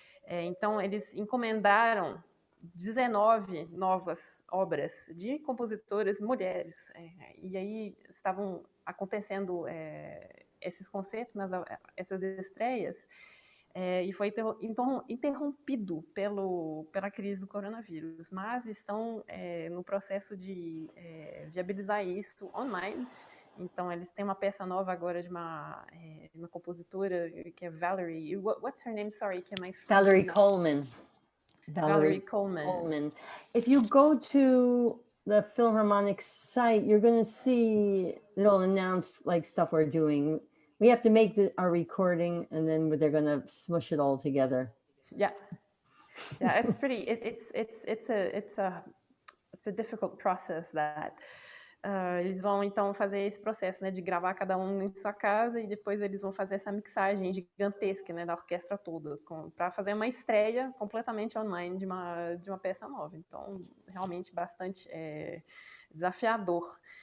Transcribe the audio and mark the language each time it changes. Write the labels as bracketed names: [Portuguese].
[Portuguese] Então, eles encomendaram 19 novas obras de compositoras mulheres, e aí estavam acontecendo esses concertos, essas estreias, e foi interrompido pela crise do coronavírus, mas estão no processo de viabilizar isso online. Então, eles têm uma peça nova agora de uma compositora que é Valerie. [English] What's her name? Sorry, [Portuguese] que é [English] my friend. Valerie Coleman. Valerie Coleman. If you go to the Philharmonic site, you're going to see they'll announce like stuff we're doing. We have to make our recording, and then they're going to smush it all together. Yeah, it's pretty. It's a difficult process that. [Portuguese] Eles vão então fazer esse processo, né, de gravar cada um em sua casa, e depois eles vão fazer essa mixagem gigantesca, né, da orquestra toda, para fazer uma estreia completamente online de uma peça nova. Então, realmente bastante desafiador.